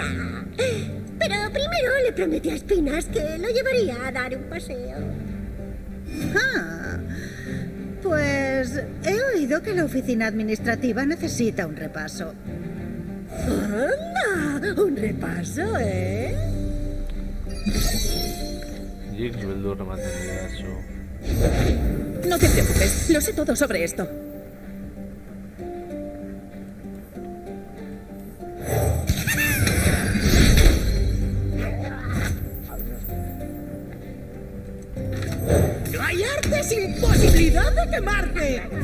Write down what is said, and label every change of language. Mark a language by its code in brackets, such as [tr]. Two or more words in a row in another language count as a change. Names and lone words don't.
[es] Pero primero le prometí a Espinas que lo llevaría a dar un paseo. Ah, Pues he oído que la oficina administrativa necesita un repaso. ¡Anda! Un repaso, ¿eh? [eu] Jinx beldur ematen didazu. [es] No te preocupes, lo sé todo sobre esto. ¡No hay arte sin posibilidad de quemarte!